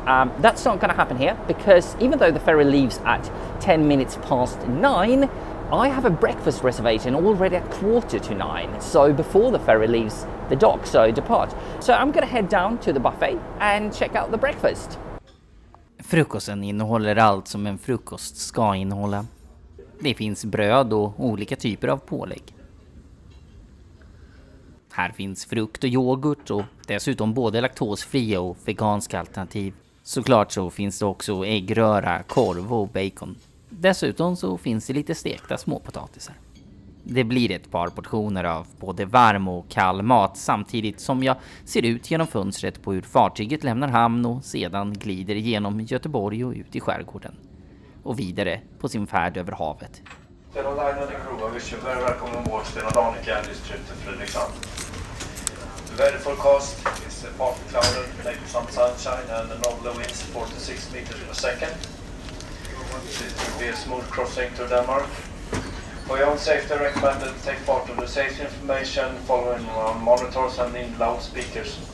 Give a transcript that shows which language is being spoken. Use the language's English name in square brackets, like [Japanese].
[English] That's not going to happen here because even though the ferry leaves at 10 minutes past 9, I have a breakfast reservation already at 8:45, so before the ferry leaves the dock, so depart. So I'm going to head down to the buffet and check out the breakfast. [Swedish] Frukosten innehåller allt som en frukost ska innehålla. Det finns bröd och olika typer av pålägg. Här finns frukt och yoghurt och dessutom både laktosfria och veganska alternativ. Såklart så finns det också äggröra, korv och bacon. Dessutom så finns det lite stekta småpotatisar. Det blir ett par portioner av både varm och kall mat samtidigt som jag ser ut genom fönstret på hur fartyget lämnar hamn och sedan glider genom Göteborg och ut i skärgården. Och vidare på sin färd över havet. [English] Stena Line and the crew, I wish you very welcome on board Stena Danica and this trip to Frederikshavn. The weather forecast is partly clouded, maybe some sunshine and northerly winds 4 to 6 meters per second. It will be a smooth crossing to Denmark. For your own safety, I recommend that you take part of the safety information following on monitors and in loudspeakers.